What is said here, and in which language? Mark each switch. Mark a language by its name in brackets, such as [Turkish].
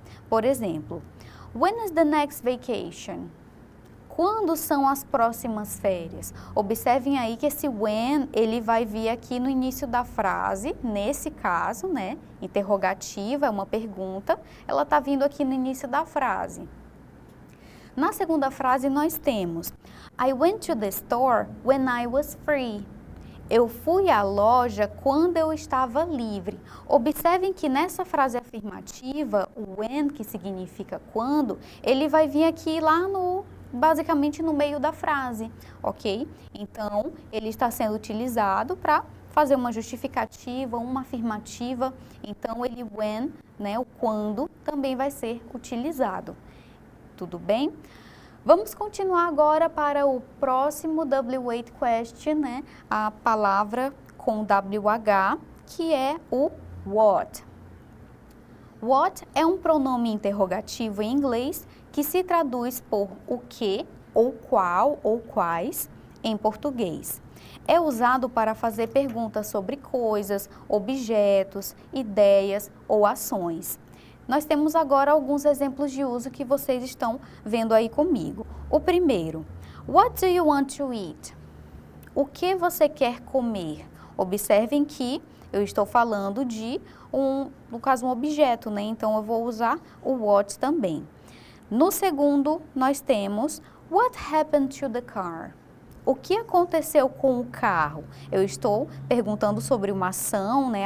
[Portuguese] Por exemplo, [English] when is the next vacation? [Portuguese] Quando são as próximas férias? Observem aí que esse when, ele vai vir aqui no início da frase, nesse caso, né, interrogativa, é uma pergunta, ela está vindo aqui no início da frase. Na segunda frase nós temos, [English] I went to the store when I was free. [Portuguese] Eu fui à loja quando eu estava livre. Observem que nessa frase afirmativa, o when, que significa quando, ele vai vir aqui lá basicamente no meio da frase, ok? Então, ele está sendo utilizado para fazer uma justificativa, uma afirmativa. Então, ele when, né, o quando, também vai ser utilizado. Tudo bem? Vamos continuar agora para o próximo W8 question, né? A palavra com WH, que é o what. What é um pronome interrogativo em inglês que se traduz por o que, ou qual, ou quais. em português. É usado para fazer perguntas sobre coisas, objetos, ideias ou ações. Nós temos agora alguns exemplos de uso que vocês estão vendo aí comigo. O primeiro, [English] what do you want to eat? [Portuguese] O que você quer comer? Observem que eu estou falando de no caso, um objeto, né? Então, eu vou usar o what também. No segundo, nós temos [English] what happened to the car? [Portuguese] O que aconteceu com o carro? Eu estou perguntando sobre uma ação, né?